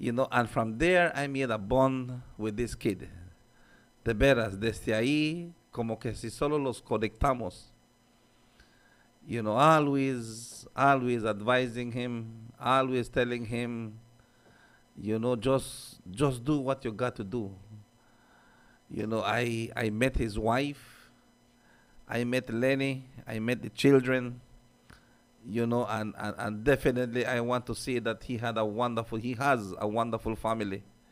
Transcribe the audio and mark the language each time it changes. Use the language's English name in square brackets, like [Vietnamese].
[English] And from there I made a bond with this kid. [Spanish] De veras, desde ahí, como que si solo los conectamos. [English] Always advising him, always telling him, just do what you got to do. I met his wife, I met Lenny, I met the children, and definitely I want to say that he has a wonderful family.